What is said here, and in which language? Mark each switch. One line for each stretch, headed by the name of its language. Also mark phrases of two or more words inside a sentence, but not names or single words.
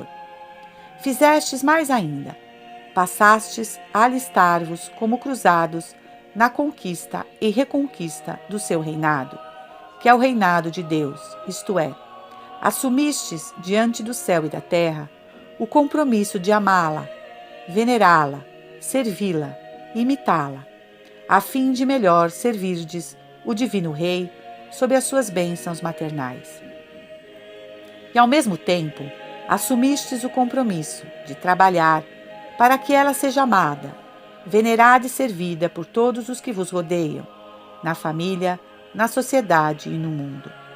Portuguese: Fizestes mais ainda, passastes a alistar-vos como cruzados na conquista e reconquista do seu reinado, que é o reinado de Deus, isto é, assumistes diante do céu e da terra o compromisso de amá-la, venerá-la, servi-la, imitá-la, a fim de melhor servirdes o Divino Rei sob as suas bênçãos maternais. E ao mesmo tempo, assumistes o compromisso de trabalhar para que ela seja amada, venerada e servida por todos os que vos rodeiam, na família, na sociedade e no mundo.